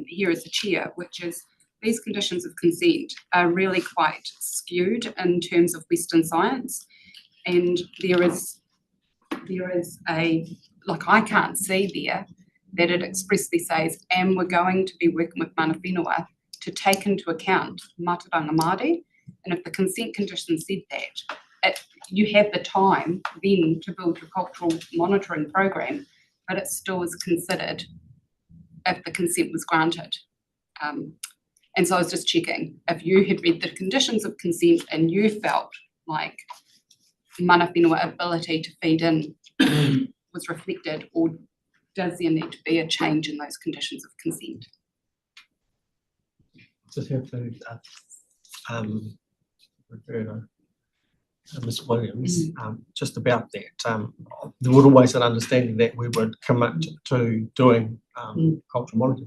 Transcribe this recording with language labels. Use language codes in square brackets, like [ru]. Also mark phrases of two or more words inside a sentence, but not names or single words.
[en] here as the chair, which is these conditions of consent are really quite skewed in terms of Western science, and there is a, like, I can't see there that it expressly says, and we're going to be working with [mi] mana whenua [en] to take into account [mi] mātauranga Māori, [en] and if the consent condition said that, you have the time then to build your cultural monitoring program, but it still is considered if the consent was granted. And so I was just checking if you had read the conditions of consent and you felt like [mi] mana whenua [en] ability to feed in was reflected, or does there need to be a change in those conditions of consent? Just have to refer to Ms. Williams just about that. There was always an understanding that we would commit to doing cultural monitoring.